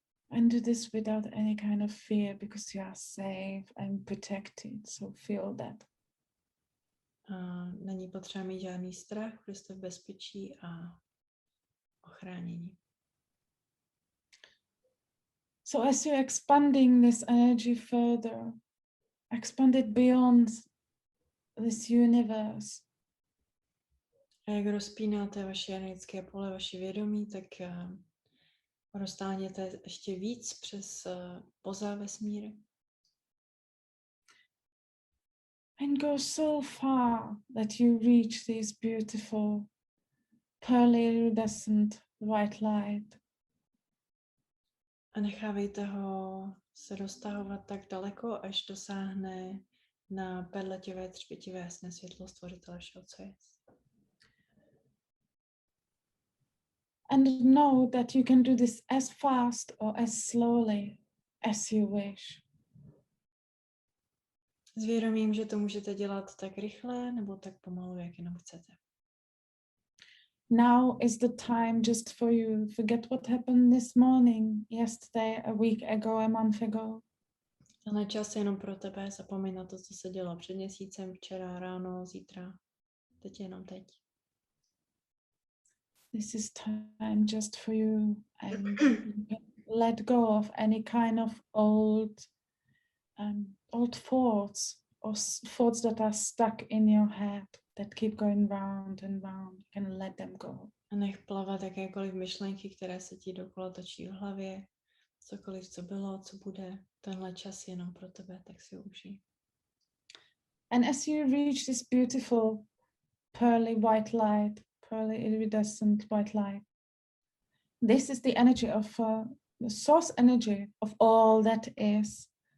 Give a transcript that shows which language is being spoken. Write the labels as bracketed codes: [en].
[en] And do this without any kind of fear, because you are safe and protected, so feel that. [cs] Není potřeba mít žádný strach, protože jste v bezpečí a ochránění. [en] So as you're expanding this energy further, expand it beyond this universe. [cs] A jak rozpínáte vaše energetické pole, vaše vědomí, tak roztáhněte ještě víc přes poza vesmír. [en] And go so far that you reach these beautiful, pearly iridescent white light. [cs] A nechávejte ho se roztahovat tak daleko, až dosáhne na perletivé, třpětivé jasné světlo stvořitele všeho, co je. [en] And know that you can do this as fast or as slowly as you wish. [cs] S vědomím, že to můžete dělat tak rychle nebo tak pomalu, jak jenom chcete. [en] Now is the time just for you. Forget what happened this morning, yesterday, a week ago, a month ago. [cs] Tenhle čas je jenom pro tebe, zapomeň na to, co se dělo před měsícem, včera, ráno, zítra. Teď jenom teď. [en] This is time just for you, and you can let go of any kind of old thoughts or thoughts that are stuck in your head that keep going round and round. You can let them go. [cs] A nech plavat jakékoliv myšlenky, které se ti dokola točí v hlavě, cokoliv, co bylo, co bude. Tenhle čas je jenom pro tebe, tak si ho užij. [en] And as you reach this beautiful pearly white light, pearly iridescent white light, this is the energy of the source energy of all that is.